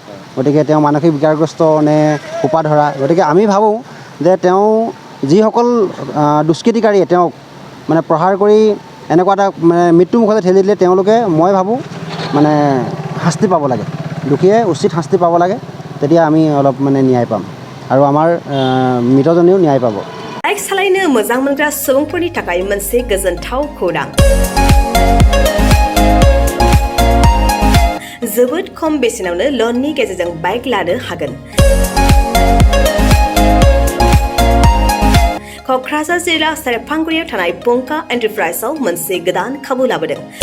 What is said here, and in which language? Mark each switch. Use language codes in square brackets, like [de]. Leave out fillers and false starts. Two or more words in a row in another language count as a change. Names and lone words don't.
[as] গতিকে তেওঁ মানসিক বিকাৰগ্ৰস্ত নে সোপা ধৰা? গতিকে আমি ভাবোঁ যে তেওঁ যিসকল দুষ্কৃতিকাৰীয়ে তেওঁক মানে প্ৰহাৰ কৰি এনেকুৱা এটা মানে মৃত্যু মুখলৈ ঠেলি দিলে তেওঁলোকে মই ভাবোঁ মানে শাস্তি পাব লাগে। দোষীয়ে উচিত শাস্তি পাব লাগে। তেতিয়া আমি অলপ মানে ন্যায় পাম আৰু আমাৰ মৃতজনেও ন্যায় পাব। [brx] बाइक सालायनो मोजां मोनग्रा सुबुंफोरनि थाखाय मोनसे गोजोनथाव खौरां। जोबोद खम बेसेनावनो लननि गेजेरजों बाइक लानो हागोन। क'क्राझार जिल्ला सेरफांगुरियाव थानाय पंका एन्टारप्राइजआव मोनसे गोदान खाबु लाबोदों।